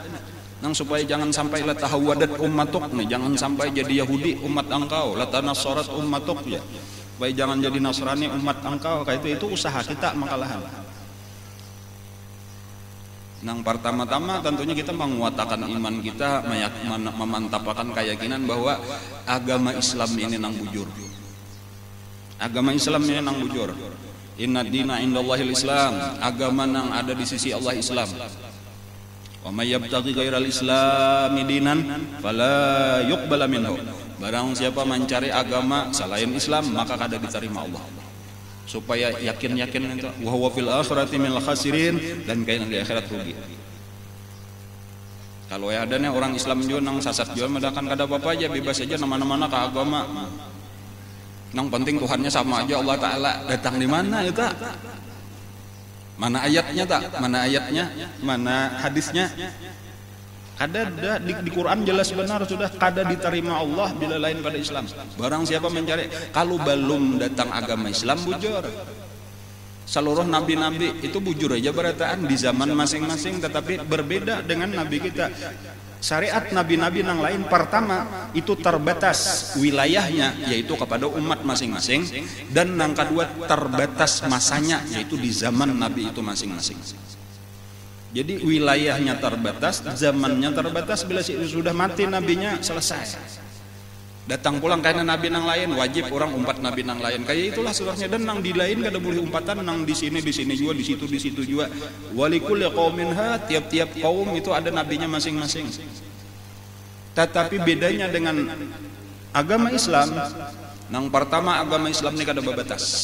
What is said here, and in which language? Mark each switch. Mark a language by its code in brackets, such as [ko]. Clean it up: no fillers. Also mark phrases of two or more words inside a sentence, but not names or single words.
[bjn] Supaya jangan sampai [ar] لا تتهود أمتك [bjn] nih, jangan sampai jadi Yahudi umat engkau, [ar] لا تتنصر أمتك [bjn] ya. Supaya jangan jadi Nasrani umat engkau, kayak itu usaha kita makalahan. Pertama-tama tentunya kita menguatkan iman kita, memantapkan keyakinan bahwa agama Islam ini nang bujur. Agama Islam ini nang bujur. [ar] إن الدين عند الله الإسلام, [bjn] agama nang ada di sisi Allah Islam. [ar] ومن يبتغ غير الإسلام دينا فلا يقبل منه. [bjn] Barang siapa mencari agama selain Islam maka kada diterima Allah. Supaya yakin-yakin itu [ar] وهو في الآخرة من الخاسرين, [bjn] dan kain di akhirat rugi. Kalau ada nih orang Islam juga nang sasat juga medakan kada apa-apa aja, bebas aja nama-nama ke agama. Nang penting Tuhannya sama aja, Allah Ta'ala datang di mana itu? Mana ayatnya tak? Mana ayatnya? Mana hadisnya? Kada di Quran jelas benar sudah kada diterima Allah bila lain pada Islam. Barang siapa mencari, kalau belum datang agama Islam bujur. Seluruh nabi-nabi itu bujur aja berataan di zaman masing-masing, tetapi berbeda dengan nabi kita. Syariat nabi-nabi yang lain pertama itu terbatas wilayahnya yaitu kepada umat masing-masing, dan yang kedua terbatas masanya yaitu di zaman nabi itu masing-masing. Jadi wilayahnya terbatas, zamannya terbatas, bila sudah mati nabinya selesai. Datang pulang karena nabi nang lain wajib orang umpat nabi nang lain. Kayak itulah sebenarnya, dan nang di lain kada boleh umpatan nang di sini juga, di situ juga. [ar] ولكل قوم [bjn] ha, tiap-tiap kaum itu ada nabinya masing-masing. Tetapi bedanya dengan agama Islam, nang pertama agama Islam ini kada babatas.